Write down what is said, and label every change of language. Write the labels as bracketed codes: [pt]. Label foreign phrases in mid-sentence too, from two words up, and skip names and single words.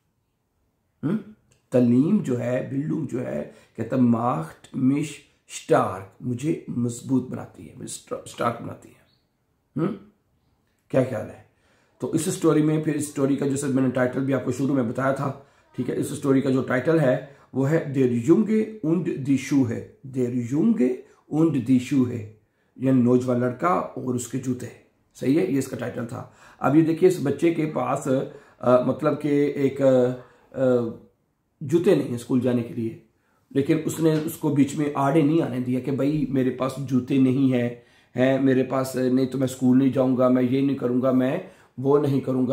[hi] तलीम जो है, बिल्डुंग जो है, कहता है [de] macht mich stark, [hi] मुझे मजबूत बनाती है, मुझे स्टार्क बनाती है। क्या ख्याल है? तो इस स्टोरी में, फिर इस स्टोरी का जैसे मैंने टाइटल भी आपको शुरू में बताया था, ठीक है, इस स्टोरी का जो टाइटल है वो है [de] der Junge und die Schuhe, der Junge und die Schuhe, [hi] यानी नौजवान लड़का और उसके जूते, सही है, ये इसका टाइटल था। अब ये देखिए, इस बच्चे के पास मतलब कि एक जूते नहीं है स्कूल जाने के लिए, लेकिन उसने उसको बीच में आड़े नहीं आने दिया कि भाई मेरे पास जूते नहीं है मेरे पास, नहीं तो मैं स्कूल नहीं जाऊंगा, मैं ये नहीं करूंगा, मैं वो नहीं करूंगा।